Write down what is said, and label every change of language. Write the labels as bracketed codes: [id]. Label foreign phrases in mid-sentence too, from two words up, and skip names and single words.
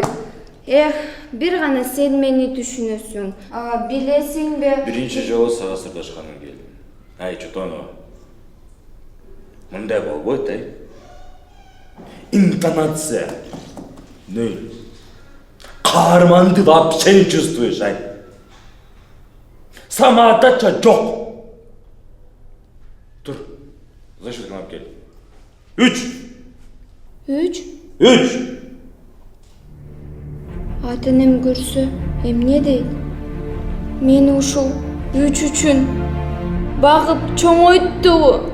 [ky] Бир гана сен мени түшүнөсүң. Билесиңби? Биринчи жолу сага сырдашканым келди. Ай, Чотонова. Мындай болбойт, Интонация. Нөл. [ru] Каарманды вообще не чувствуешь, Самоотдача жок. [ky] Тур. [ru] За счет [ky] алып кел. 3. Ата-энем көрсө, эмне дейт? Мени ушул 3 үчүн багып чоңойтту.